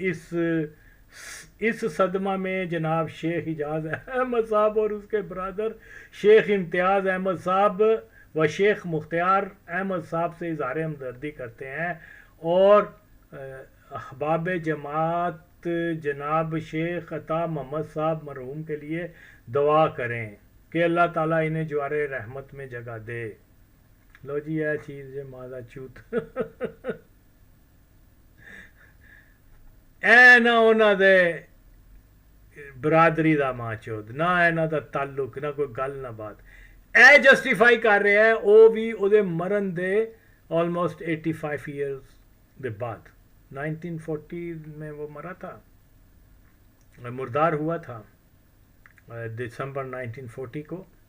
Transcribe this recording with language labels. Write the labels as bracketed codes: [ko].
[ur] تو اس صدمہ میں جناب شیخ اجاز احمد صاحب اور اس کے برادر شیخ امتیاز احمد صاحب و شیخ مختار احمد صاحب سے اظہار ہمدردی کرتے ہیں اور احباب جماعت جناب شیخ عطا محمد صاحب مرحوم کے لیے دعا کریں کہ اللہ تعالیٰ انہیں جوار رحمت میں جگہ دے. [pa] لو جی یہ چیز ہے مادا چوت اے نہ انہاں دے برادری دا ماں چوت، نہ انہاں دا تعلق، نہ کوئی گل نہ بات. اے جسٹیفائی کر رہے ہیں او بھی او دے مرن دے [en] almost 85 years [pa] دے بعد. [ur] 1940 میں وہ مرا تھا، مردار ہوا تھا دسمبر 1940 کو.